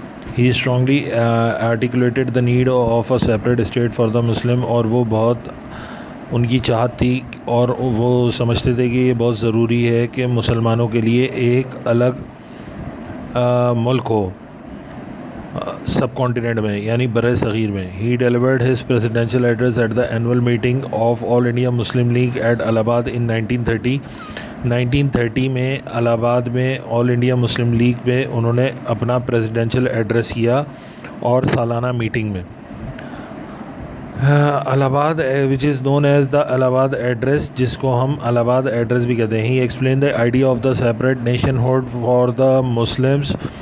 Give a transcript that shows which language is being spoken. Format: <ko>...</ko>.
<en>He strongly articulated the need of a separate state for the Muslim،</en> <ur>اور وہ بہت ان کی چاہت تھی اور وہ سمجھتے تھے کہ یہ بہت ضروری ہے کہ مسلمانوں کے لیے ایک الگ ملک ہو سب کانٹیننٹ میں، یعنی بر صغیر میں.</ur> <en>He delivered his presidential address at the annual meeting of All India Muslim League at Allahabad in 1930.</en> <ur>1930 میں الہ آباد میں آل انڈیا مسلم لیگ میں انہوں نے اپنا پریزیڈینشیل ایڈریس کیا اور سالانہ میٹنگ میں الہ آباد</ur> <en>which is known as the الہ آباد address,</en> <ur>جس کو ہم الہ آباد ایڈریس بھی کہتے ہیں.</ur> <en>He explain the idea of the separate nationhood for the Muslims.</en>